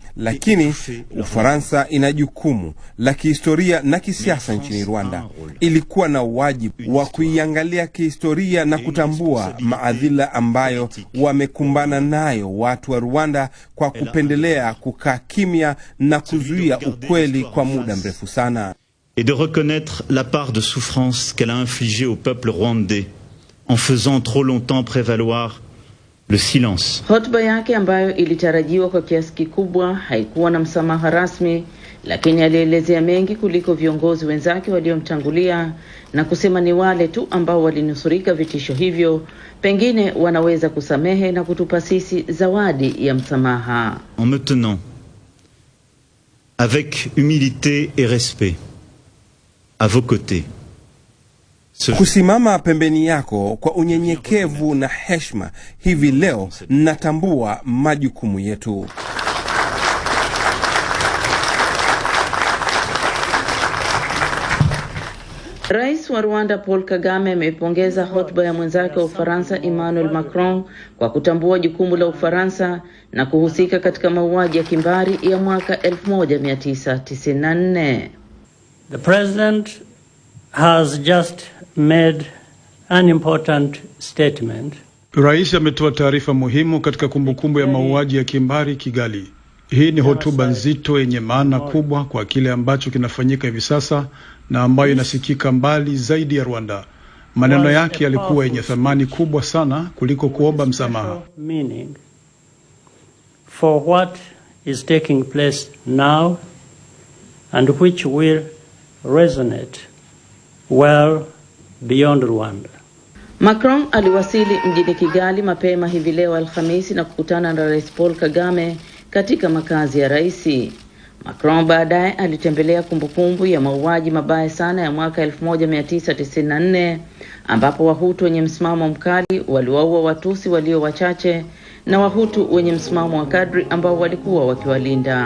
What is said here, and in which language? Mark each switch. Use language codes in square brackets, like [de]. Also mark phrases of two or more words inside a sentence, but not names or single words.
[sw] Lakini Ufaransa ina jukumu la kihistoria na kisiasa nchini Rwanda. Ilikuwa na wajibu wa kuiangalia kihistoria na kutambua maadhila ambayo wamekumbana nayo watu wa Rwanda kwa kupendelea kukaa kimya na kuzuia ukweli kwa muda mrefu sana. [fr] et de reconnaître la part de souffrance qu'elle a infligée au peuple rwandais en faisant trop longtemps prévaloir le silence. [sw] Hotuba yake ambayo ilitarajiwa kwa kiasi kikubwa haikuwa na msamaha rasmi, lakini alielezea mengi kuliko viongozi wenzake waliomtangulia na kusema ni wale tu ambao walinusurika vitisho hivyo pengine wanaweza kusamehe na kutupa sisi zawadi ya msamaha. [fr] En me tenant avec humilité et respect à vos côtés. [sw] Kusimama pembeni yako kwa unyenyekevu na heshima, hivi leo natambua majukumu yetu. Rais wa Rwanda Paul Kagame amepongeza hotuba ya mwenzake wa Ufaransa Emmanuel Macron kwa kutambua jukumu la Ufaransa na kuhusika katika mauaji ya kimbari ya mwaka 1994. [en] The president has just made an important statement. [sw] Rais ametoa taarifa muhimu katika kumbukumbu ya mauaji ya kimbari Kigali. Hii ni hotuba nzito yenye maana kubwa kwa kile ambacho kinafanyika hivi sasa na ambayo inasikika mbali zaidi ya Rwanda. Maneno yake yalikuwa yenye thamani kubwa sana kuliko kuomba msamaha. [en] For what is taking place now and which will resonate well beyond Rwanda. [sw] Macron aliwasili mjini Kigali mapema hivi leo Alhamisi na kukutana na Rais Paul Kagame katika makazi ya raisi. Macron baadaye alitembelea kumbukumbu ya mauaji mabaya sana ya mwaka 1994 ambapo Wahutu wenye msimamo mkali waliwaua Watusi walio wachache na Wahutu wenye msimamo wa kadri ambao walikuwa wakiwalinda.